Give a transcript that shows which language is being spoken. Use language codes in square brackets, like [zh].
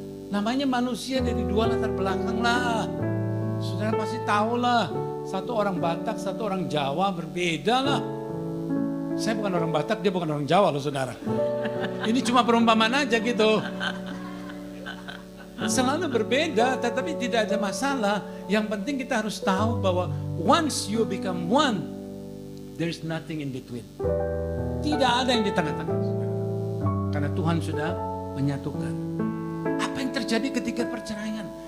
[id] Namanya manusia dari dua latar belakang lah. Saudara pasti tahu lah. Satu orang Batak, satu orang Jawa, berbeda lah. Saya bukan orang Batak, dia bukan orang Jawa loh, saudara. Ini cuma perumpamaan aja gitu. Selalu berbeda, tetapi tidak ada masalah. Yang penting kita harus tahu bahwa [en] once you become one, there is nothing in between. [id] Tidak ada yang di tengah-tengah, saudara. Karena Tuhan sudah menyatukan. Apa yang terjadi ketika perceraian?